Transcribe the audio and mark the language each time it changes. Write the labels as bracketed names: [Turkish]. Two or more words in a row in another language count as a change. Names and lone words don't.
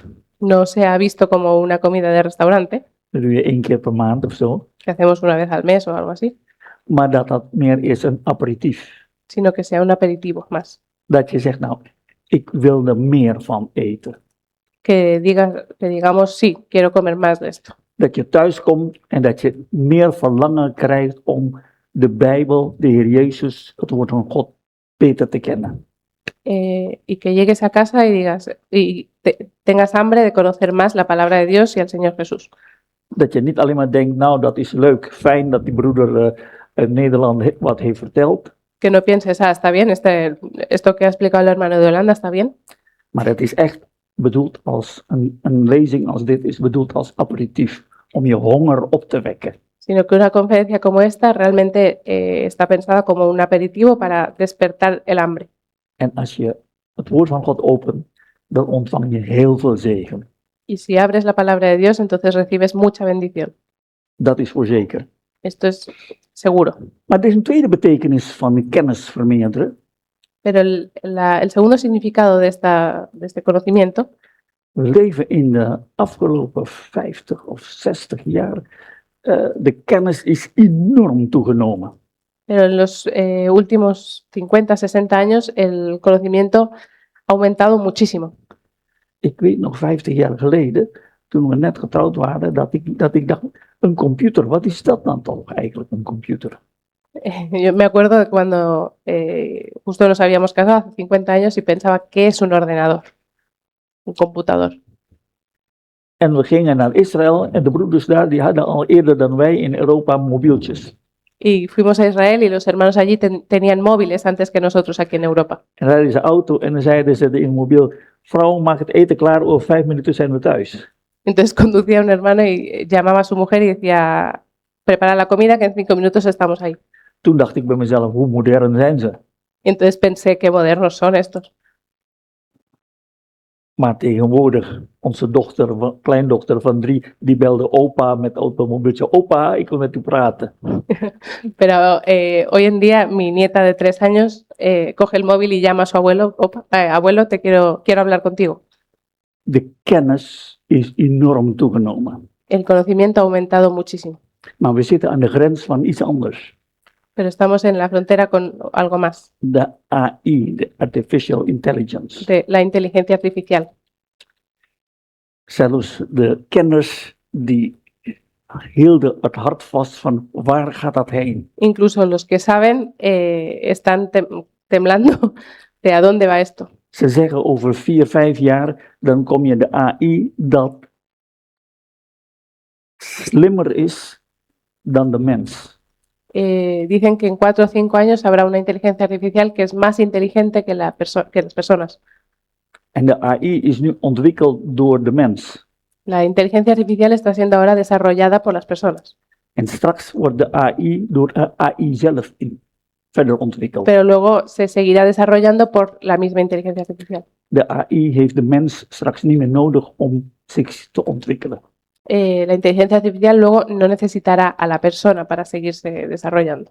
[Spanish] no sea visto como una comida de restaurante, [Dutch] Dat doe je 1 keer per maand of zo. [Spanish] que hacemos una vez al mes o algo así, [Dutch] Maar dat dat meer is een aperitief. [Spanish] sino que sea un aperitivo más. [Dutch] Dat je zegt, nou, ik wil er meer van eten. [Spanish] Que digamos, sí, quiero comer más de esto. [Dutch] Dat je thuis komt en dat je meer verlangen krijgt om de Bijbel, de Heer Jezus, het woord van God beter te kennen. [Spanish] Y que llegues a casa y digas tengas hambre de conocer más la palabra de Dios y al Señor Jesús. [Dutch] Dat je niet alleen maar denkt, nou dat is leuk, fijn dat die broeder uit Nederland wat heeft verteld, [Spanish] Que no pienses, está bien, esto que ha explicado el hermano de Holanda está bien, [Dutch] maar het is echt bedoeld als een lezing als dit is bedoeld als aperitief, om je honger op te wekken. [Spanish] sino que una conferencia como esta realmente está pensada como un aperitivo para despertar el hambre. [Dutch] En als je het woord van God opent, dan ontvang je heel veel zegen. [Spanish] Y si abres la palabra de Dios, entonces recibes mucha bendición. [Dutch] Dat is voor zeker. [Spanish] Esto es seguro. [Dutch] Maar er is een tweede betekenis van kennis vermeerderen. [Spanish] Pero el segundo significado de este conocimiento, [Dutch] We leven in de afgelopen 50 of 60 jaar. De kennis is enorm toegenomen. [Spanish] pero en los últimos 50, 60 años el conocimiento ha aumentado muchísimo. [Dutch] Ik weet nog 50 jaar geleden, toen we net getrouwd waren, dat ik dacht, een computer, wat is dat dan toch eigenlijk, een computer? [Spanish] Yo me acuerdo de cuando justo nos habíamos casado hace 50 años y pensaba, ¿qué es un ordenador? Un computador. [Dutch] En we gingen naar Israël en de broeders daar, die hadden al eerder dan wij in Europa mobieltjes. [Spanish] Y fuimos a Israel y los hermanos allí tenían móviles antes que nosotros aquí en Europa. [Dutch] En rijden ze auto en dan zeiden ze in het mobiel, vrouw, maak het eten klaar, over 5 minuten zijn we thuis. [Spanish] Entonces conducía un hermano y llamaba a su mujer y decía, prepara la comida que en 5 minutos estamos ahí. [Dutch] Toen dacht ik bij mezelf, hoe modern zijn ze? [Spanish] Entonces pensé, qué modernos son estos. [Dutch] Maar tegenwoordig, onze kleindochter van 3, die belde opa met automobieltje. Opa, ik wil met u praten. [Spanish] Pero hoy en día mi nieta de 3 años coge el móvil y llama a su abuelo, abuelo, quiero hablar contigo. [Dutch] De kennis is enorm toegenomen. [Spanish] El conocimiento ha aumentado muchísimo, [Dutch] Maar we zitten aan de grens van iets anders. [Spanish] pero estamos en la frontera con algo más, [Dutch] De AI, de [English] Artificial Intelligence. [Spanish] de la inteligencia artificial. [Dutch] Zelfs de kenners die hielden het hart vast van waar gaat dat heen? [Spanish] Incluso los que saben están temblando de a dónde va esto. [Dutch] Ze zeggen over 4, 5 jaar, dan kom je de AI dat slimmer is dan de mens. [Spanish] Dicen que en 4 o 5 años habrá una inteligencia artificial que es más inteligente que las personas. [Dutch] En de AI is nu ontwikkeld door de mens. [Spanish] La inteligencia artificial está siendo ahora desarrollada por las personas, [Dutch] En straks wordt de AI door de AI zelf verder ontwikkeld. [Spanish] pero luego se seguirá desarrollando por la misma inteligencia artificial. [Dutch] De AI heeft de mens straks niet meer nodig om zich te ontwikkelen. [Spanish] La inteligencia artificial luego no necesitará a la persona para seguirse desarrollando.